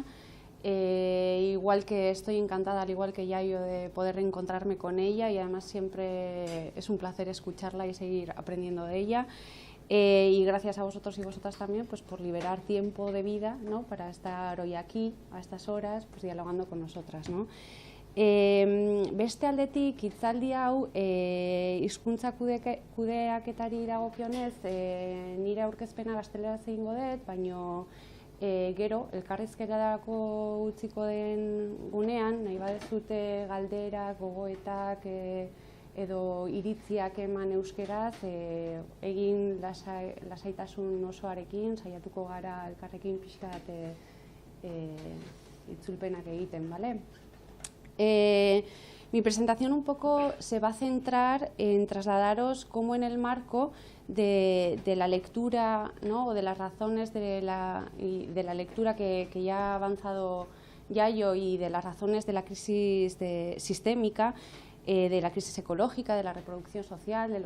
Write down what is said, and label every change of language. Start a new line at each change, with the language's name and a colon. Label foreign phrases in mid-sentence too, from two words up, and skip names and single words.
Spanish: Igual que estoy encantada, al igual que Yayo, de poder reencontrarme con ella, y además siempre es un placer escucharla y seguir aprendiendo de ella. Y gracias a vosotros y vosotras también, pues, por liberar tiempo de vida, ¿no?, para estar hoy aquí, a estas horas, pues, dialogando con nosotras, ¿no?
Basque: Beste aldetik, hitzaldi hau hizkuntza kudeaketari dagokionez, nire aurkezpena gazteleraz egingo dut, baino gero elkarrizketarako utziko den gunean, nahi badezute galderak, gogoetak edo iritziak eman euskeraz, egin lasaitasun osoarekin, saiatuko gara elkarrekin pixka bat itzulpenak egiten, bale?
Spanish: Mi presentación un poco se va a centrar en trasladaros cómo en el marco de la lectura, ¿no?, o de las razones de la lectura que ya ha avanzado Yayo, y de las razones de la crisis sistémica, de la crisis ecológica, de la reproducción social, de